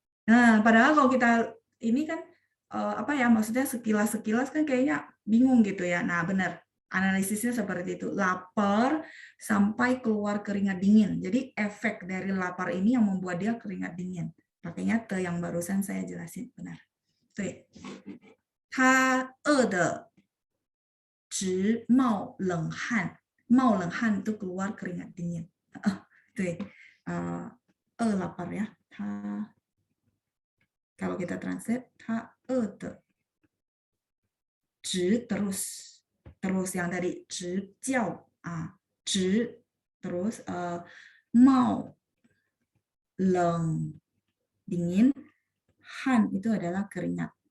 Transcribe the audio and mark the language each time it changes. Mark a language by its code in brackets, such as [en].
[id] Nah, padahal kalau kita ini kan apa ya, maksudnya sekilas-sekilas kan kayaknya bingung gitu ya. Nah, benar. Analisisnya seperti itu. Lapar sampai keluar keringat dingin. Jadi efek dari lapar ini yang membuat dia keringat dingin. Pakainya te yang barusan saya jelasin, benar. Tuh. [zh] 他饿得直冒冷汗，冒冷汗 [id] itu keluar keringat dingin. [zh] 对， [id] lapar ya. 他 kalau kita translate, [zh] 他饿得直 [id] terus yang tadi 直叫直 terus 冒冷 dingin, han itu adalah keringat.